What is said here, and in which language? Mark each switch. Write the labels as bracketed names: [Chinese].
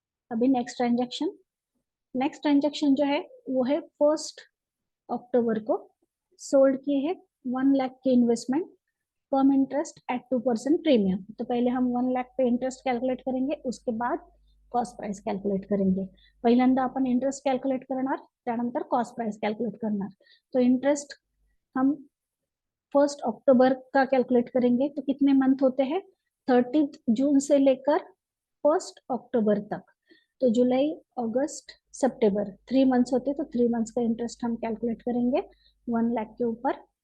[Hindi] अभी next transaction जो है वो है 1 अक्टूबर को सोल्ड किए हैं 1 लाख की इन्वेस्टमेंट, कम इंटरेस्ट एट 2% प्रीमियम. तो पहले हम 1 लाख पे इंटरेस्ट कैलकुलेट करेंगे, उसके बाद कॉस्ट प्राइस कैलकुलेट करेंगे. [Marathi] पहिल्यांदा आपण इंटरेस्ट कैलकुलेट करणार, त्यानंतर कॉस्ट प्राइस कैलकुलेट करणार. [Hindi] तो इंटरेस्ट हम 1 अक्टूबर का कैलकुलेट करेंगे, तो कितने मंथ होते हैं, 30 जून से लेकर 1 अक्टूबर तक. तो जुलाई अगस्त सितंबर 3 मंथ्स होते, तो 3 मंथ्स का इंटरेस्ट हम कैलकुलेट करेंगे 1 लाख के ऊपर.